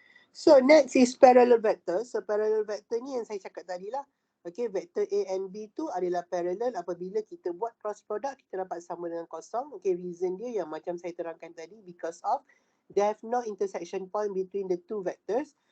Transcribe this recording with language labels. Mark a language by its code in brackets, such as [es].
[en] So next is parallel vector. [ms] So parallel vector ni yang saya cakap tadi lah. Okay, vector A and B tu adalah parallel apabila kita buat cross product, kita dapat sama dengan kosong. [en] Okay, [ms] reason dia yang macam saya terangkan tadi, [en] because of they have no intersection point between the two vectors.